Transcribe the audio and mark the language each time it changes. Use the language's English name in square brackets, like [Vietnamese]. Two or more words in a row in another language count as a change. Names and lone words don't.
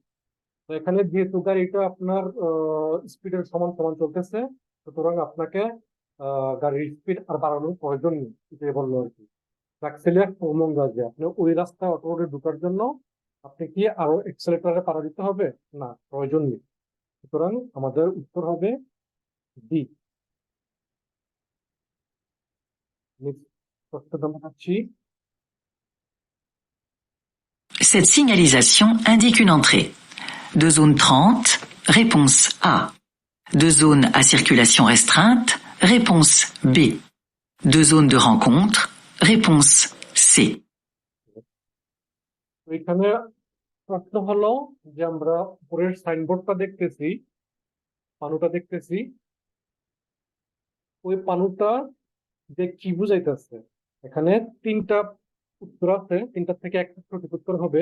[Bangla] তো এখানে যেহেতু গাড়িটা আপনার স্পিডের সমান সমান চলতেছে, সুতরাং আপনাকে গাড়ির স্পিড আর বাড়ানোর প্রয়োজন নেই, এটাই বললো আর কি। অ্যাক্সেলেট প্রমোন গাজে আপনি ওই রাস্তা অটো রোডে ঢোকার জন্য আপনি কি আরো এক্সেলেটরে পাড়া দিতে হবে? না, প্রয়োজন নেই। সুতরাং আমাদের উত্তর হবে ডি। [French] Cette signalisation indique une entrée. De zone 30, réponse A. De zone à circulation restreinte, réponse B. De zone de rencontre, réponse C. [Bangla] এখানে প্রশ্ন হলো যে আমরা উপরের সাইনবোর্ডটা দেখতেছি, পানুটা দেখতেছি, ওই পানুটা যে কি বুঝাইতেছে। এখানে তিনটা উত্তর আছে, তিনটা থেকে একটা সঠিক উত্তর হবে।